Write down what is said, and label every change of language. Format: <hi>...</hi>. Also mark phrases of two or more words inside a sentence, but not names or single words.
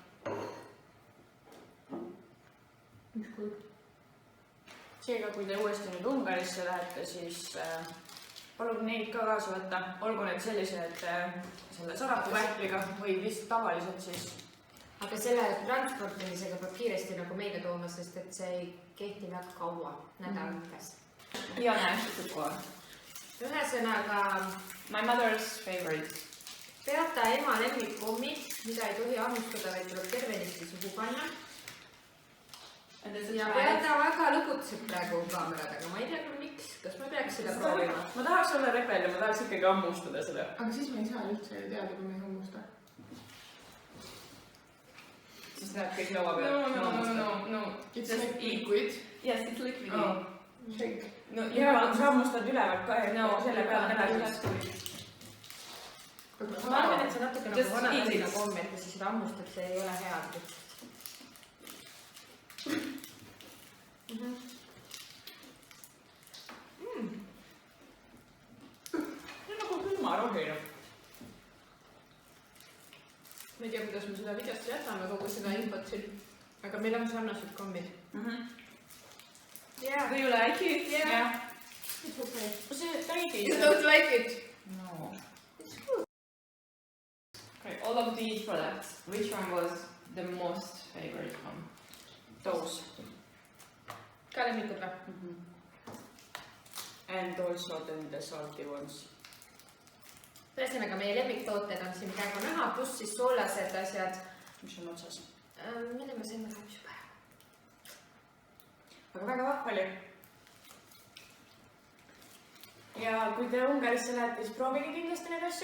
<et>Seega, kui te uuesti nüüd Ungarisse lähete, siis palun neid ka kaasa võtta. Olgu need sellised selle sarapupähkliga või vist tavaliselt siis. Aga selle transportimisega peab kiiresti nagu meile tooma, sest et see ei kehti väga kaua, nädal umbes. Ja näe, sukoor. Ühesõnaga,</et> <en>My mother's favorite.</en> <et>Beata ema lemmikkommid, mida ei tohi hammustada, vaid tuleb tervenisti suhu panna. Ja Beata väga lõbutseb praegu kaameraga, ma ei tea küll miks, kas ma peaks seda proovima? Ma tahaks olla rebel ja ma tahaks ikkagi hammustada seda. Aga siis me ei saa üldse teada, kui me ei hammusta. Siis näeb kõik laua peal.</et> <en>No. It's like liquid. Yes, it's liquid. Oh. Shake. No,</en> <et>ja sa hammustad ülevalt ka, et selle peal edasi. Ma arvan, et see natuke nagu</et> <en>Just</en> <et>vana</et> <en>eat</en> <et>talina</et> <en>it.</en> <et>komm, et kui sa seda hammustad, see ei ole hea. See on nagu külmarohina. Ma ei tea, kuidas me seda videosse jätame kogu seda infot siin, aga meil on sarnased kommid.</et> <en>Yeah. Do you like it? Yeah. It's okay.</en> <et>See täidi.</et> <en>You don't like it? No. It's good. Okay, all of these products, which one was the most favorite one? Those.</en> <et>Ka lemmikud või?</et> <en>And also then the salty ones.</en> <et>Ühesõnaga, meie lemmiktooted on siin praegu näha, pluss siis soolased asjad. Mis on otsas? Mille ma sain läheb juba? Aga väga vahva oli. Ja kui te Ungarisse lähete, siis proovige kindlasti neid asju.</et>